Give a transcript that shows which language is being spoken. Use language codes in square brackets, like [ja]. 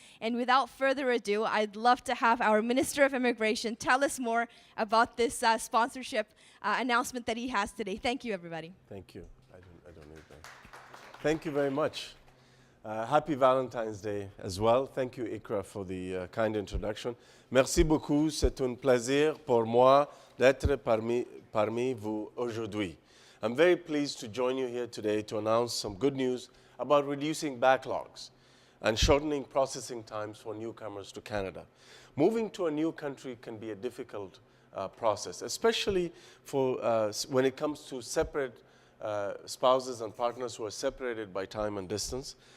[en] And without further ado, I'd love to have our Minister of Immigration tell us more about this sponsorship announcement that he has today. Thank you, everybody. Thank you. I don't need that. Thank you very much. Happy Valentine's Day as well. Thank you, Ikra, for the kind introduction. [fr] Merci beaucoup. C'est un plaisir pour moi d'être parmi vous aujourd'hui. [en] I'm very pleased to join you here today to announce some good news about reducing backlogs and shortening processing times for newcomers to Canada. Moving to a new country can be a difficult process, especially for when it comes to separate spouses and partners who are separated by time and distance.